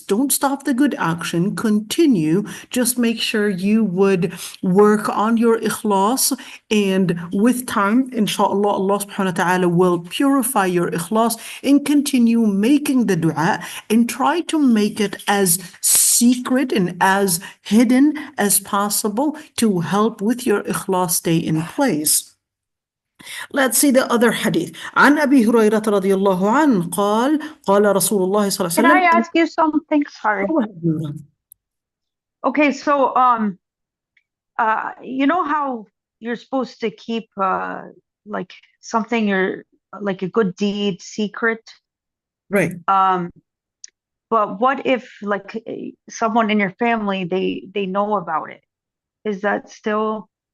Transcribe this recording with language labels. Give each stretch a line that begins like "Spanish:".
English: Don't stop the good action, continue. Just make sure you would work on your ikhlas, and with time, insha'Allah, Allah subhanahu wa ta'ala will purify your ikhlas, and continue making the dua, and try to make it as secret and as hidden as possible to help with your ikhlas stay in place. Let's see the other hadith.
Arabic: عن أبي هريرة رضي الله عنه قال قال رسول الله صلى الله عليه وسلم.
English: Can I ask you something? Sorry. Okay, so you know how you're supposed to keep like something, like a good deed secret? Right. But what if like someone in your family, they know about it? Is that still